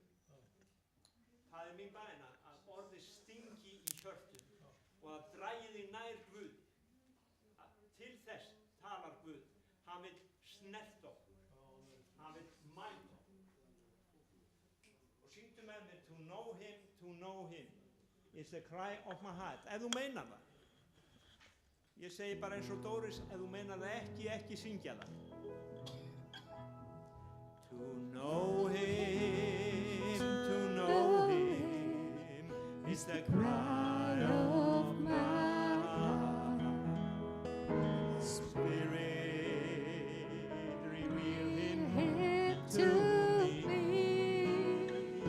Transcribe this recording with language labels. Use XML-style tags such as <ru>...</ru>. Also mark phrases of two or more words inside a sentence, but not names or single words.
<is>Það mín bæn að orðið stingi í hjörtum og að dragi þig nær Guð. Til þess talar Guð. Hann vil snert okkur. Hann vil mæta okkur. Og syngdu með mér,</is> <en>to know him is the cry of my heart.</en> <is>Ef þú meinar það. Ég segi bara eins og Dóris, ef þú meinar það ekki syngja það.</is> <en>To know him is the cry of my heart. Spirit, reveal him to me.</en>